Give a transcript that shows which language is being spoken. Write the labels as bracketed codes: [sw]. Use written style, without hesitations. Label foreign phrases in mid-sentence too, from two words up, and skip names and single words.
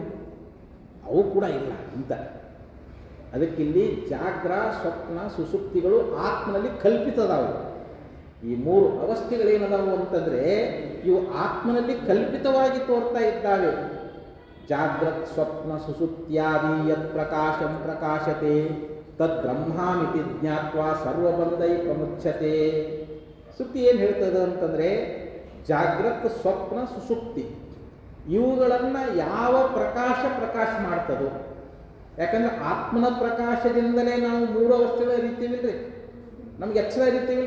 [kn] ಅವು ಕೂಡ ಇಲ್ಲ ಅಂತ. ಅದಕ್ಕಿಲ್ಲಿ ಜಾಗ್ರ ಸ್ವಪ್ನ ಸುಸುಪ್ತಿಗಳು ಆತ್ಮನಲ್ಲಿ ಕಲ್ಪಿತದಾವು. ಈ ಮೂರು ಅವಸ್ಥೆಗಳೇನದಾವು ಅಂತಂದರೆ ಇವು ಆತ್ಮನಲ್ಲಿ ಕಲ್ಪಿತವಾಗಿ ತೋರ್ತಾ ಇದ್ದಾವೆ. [sa] ಜಾಗ್ರತ್ ಸ್ವಪ್ನ ಸುಸುಪ್ತ್ಯಾದಿ ಯತ್ ಪ್ರಕಾಶಂ ಪ್ರಕಾಶತೆ ತದ್ ಬ್ರಹ್ಮಾಮಿತಿ ಜ್ಞಾತ್ವಾ ಸರ್ವಬಂಧೈ ಪ್ರಮುಚ್ಯತೆ. [kn] ಸುತ್ತಿ ಏನು ಹೇಳ್ತದೆ ಅಂತಂದರೆ ಜಾಗ್ರತ್ ಸ್ವಪ್ನ ಸುಸುಪ್ತಿ ಇವುಗಳನ್ನು ಯಾವ ಪ್ರಕಾಶ ಮಾಡ್ತದೋ. ಯಾಕಂದ್ರೆ ಆತ್ಮನ ಪ್ರಕಾಶದಿಂದಲೇ ನಾವು ಮೂರು ಅವಸ್ಥೆಗಳು ಅರಿತೀವಿಲ್ರಿ. ನಮ್ಗೆ ಎಚ್ಚರ ಅರಿತೀವಿಲ್ರಿ.